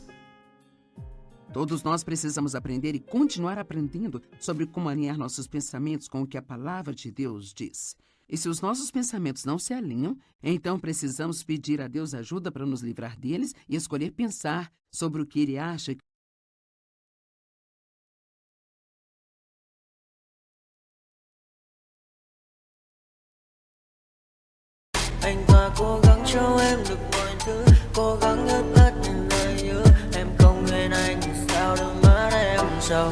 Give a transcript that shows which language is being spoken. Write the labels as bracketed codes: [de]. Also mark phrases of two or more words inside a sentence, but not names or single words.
[pt] Todos nós precisamos aprender e continuar aprendendo sobre como alinhar nossos pensamentos com o que a palavra de Deus diz. E se os nossos pensamentos não se alinham, então precisamos pedir a Deus ajuda para nos livrar deles e escolher pensar sobre o que Ele acha. [vi] Anh ta cố gắng cho em được mọi thứ, cố gắng ướt át những lời nhớ. Em không quên anh thì sao đôi mắt em sầu.